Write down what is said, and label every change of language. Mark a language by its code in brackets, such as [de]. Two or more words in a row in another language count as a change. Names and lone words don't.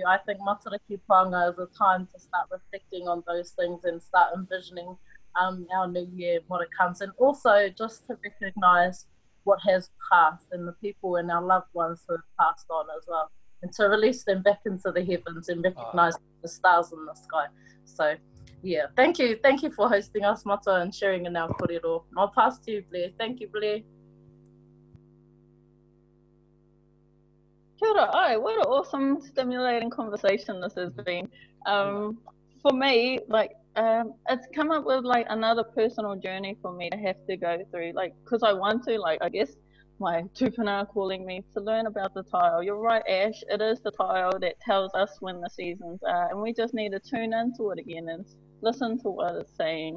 [en] I think Matariki Puanga is a time to start reflecting on those things and start envisioning our new year, what it comes, and also just to recognise what has passed and the people and our loved ones who have passed on as well, and to release them back into the heavens and recognise the stars in the sky. So yeah, thank you for hosting us, Mata, and sharing in our kōrero. I'll pass to you, Blair. Thank you, Blair. [mi] Kia ora, [en] what an awesome, stimulating conversation this has been. For me, like, it's come up with like another personal journey for me to have to go through, like, because I want to, like, I guess my tupuna are calling me to learn about the tai ao. You're right, Ash, it is the tai ao that tells us when the seasons are, and we just need to tune into it again and listen to what it's saying.